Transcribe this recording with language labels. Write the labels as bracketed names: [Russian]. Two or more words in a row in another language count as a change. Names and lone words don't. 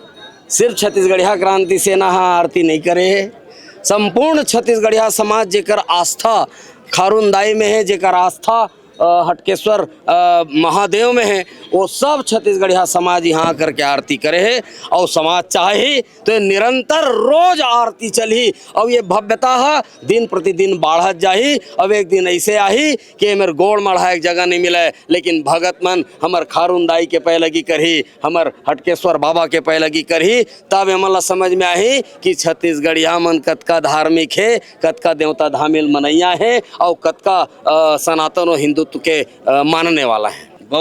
[Chhattisgarhi] सिर्फ छत्तीसगढ़िया क्रांति सेना आरती नहीं करे, संपूर्ण छत्तीसगढ़िया समाज जेकर आस्था खारून दाई में है, जेकर आस्था हटकेश्वर महादेव में है, वो सब छत्तीसगढ़िया समाज यहाँ करके आरती करे है। और समाज चाहे तो ये निरंतर रोज आरती चली और ये भव्यता है दिन प्रतिदिन बढ़त जाही। अब एक दिन ऐसे आई कि मेरे गोड़ मढ़ा एक जगह नहीं मिले लेकिन भगत मन हमार खारून दाई के पै लगी करही, हमार हटकेश्वर बाबा के पै लगी करही, तब एमन समझ में आई कि छत्तीसगढ़िया मन कतका धार्मिक है, कतका देवता धामिल मनैया है और कतका सनातन और हिंदू के मानने वाला है।